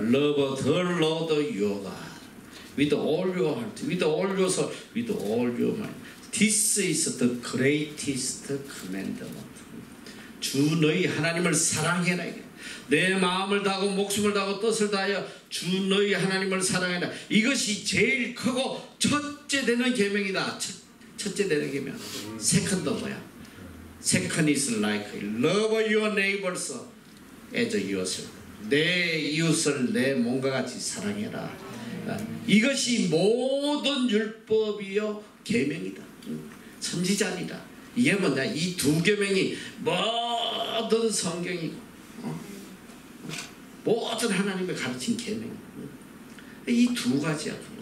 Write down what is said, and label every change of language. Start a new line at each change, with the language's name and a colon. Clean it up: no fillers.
English: Love the Lord your God with all your heart, with all your soul, with all your mind. This is the greatest commandment.
Korean: 주 너희 하나님을 사랑해라. 내 마음을 다하고 목숨을 다하고 뜻을 다하여 주 너희 하나님을 사랑해라. 이것이 제일 크고 첫째 되는 계명이다. 첫째 되는 계명. 세컨드 뭐야?
English: Second is like love your neighbors as yourself.
Korean: 내 이웃을 내 몸과 같이 사랑해라. 이것이 모든 율법이요 계명이다. 선지자니라. 이게 뭐냐? 이 두 계명이 모든 성경이고 모든 하나님의 가르친 계명. 이 두 가지야.